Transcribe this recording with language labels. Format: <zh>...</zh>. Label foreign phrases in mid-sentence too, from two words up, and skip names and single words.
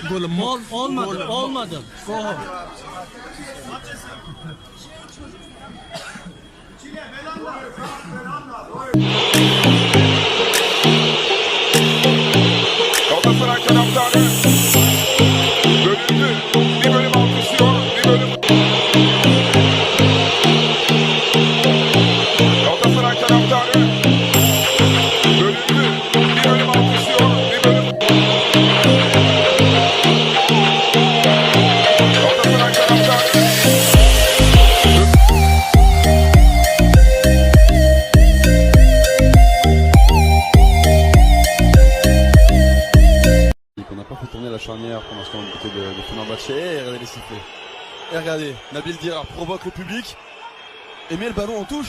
<tr>Olmadı,</tr> <en>go home.</en> <tr>Galatasaray taraftarı bölündü. Bir bölüm alkışlıyor, bir bölüm... Galatasaray taraftarı bölündü. Bir bölüm alkışlıyor, bir bölüm... Galatasaray taraftarı...</tr> <fr>On n'a pas fait tourner la charnière pour l'instant du côté de Fenerbahçe. Et regardez les sifflets. Et regardez, Nabil Dirar provoque le public et met le ballon en touche.</fr>